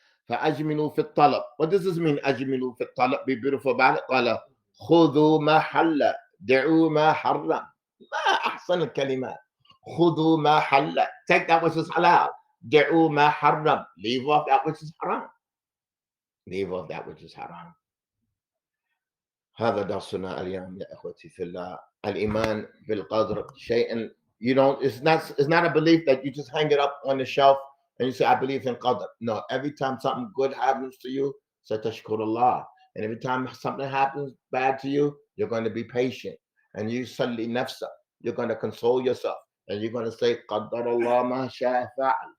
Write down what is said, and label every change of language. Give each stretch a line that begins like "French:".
Arabic: فَأَجْمِلُوا فِي الطَّلَبِ.
English: What does this mean?
Arabic: أَجْمِلُوا فِي الطَّلَبِ.
English: Be beautiful about it.
Arabic: قال خُذُوا مَا حَلَّ دَعُوا مَا حَرَّمَ. ما أحسن الكلمات. خُذُوا مَا حَلَّ.
English: Take that which is halal.
Arabic: دعوا ما حرم.
English: Leave off that which is haram. Leave off that which is haram.
Arabic: هذا درسنا اليوم يا إخوتي في الله. الإيمان بالقدر شيء.
English: You don't. It's not a belief that you just hang it up on the shelf and you say I believe in qadr. No. Every time something good happens to you, say tashkur Allah. And every time something happens bad to you, you're going to be patient and you salli nafsa. You're going to console yourself and you're going to say
Arabic: qadar Allah ma sha'a fa'al.